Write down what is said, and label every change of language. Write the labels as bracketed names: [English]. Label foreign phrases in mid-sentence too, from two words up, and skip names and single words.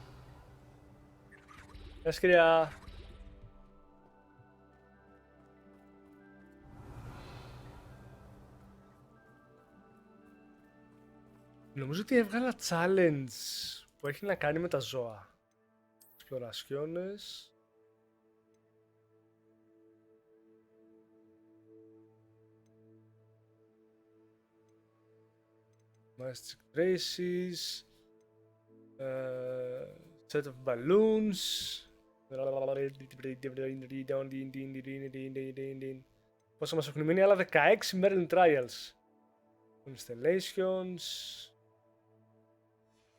[Greek] Γεια κυρία. Νομίζω ότι έβγαλα challenge που έχει να κάνει με τα ζώα. [English] Exploraciones. Magic traces. Set of balloons. [Greek] Πόσα μας έχουν μείνει? Άλλα 16 Merlin Trials. [English] Constellations.